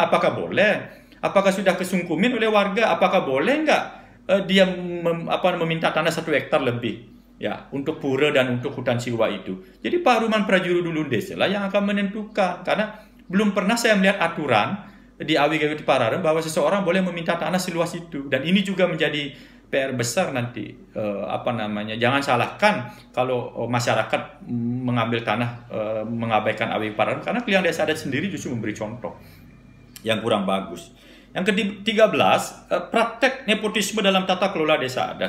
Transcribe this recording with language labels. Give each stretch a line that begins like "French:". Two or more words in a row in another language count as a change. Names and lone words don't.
Indonesian: Apakah boleh? Apakah sudah kesungkumin oleh warga? Apakah boleh nggak dia meminta tanah 1 hektar lebih? Ya, untuk pura dan untuk hutan siwa itu. Jadi Paruman Prajuru dulu desa lah yang akan menentukan. Karena belum pernah saya melihat aturan di awik-awik pararam bahwa seseorang boleh meminta tanah seluas itu. Dan ini juga menjadi PR besar nanti. Jangan salahkan kalau masyarakat mengambil tanah, mengabaikan awik pararam. Karena Kliang Desa Adat sendiri justru memberi contoh yang kurang bagus. Yang ke-13, praktek nepotisme dalam tata kelola desa adat.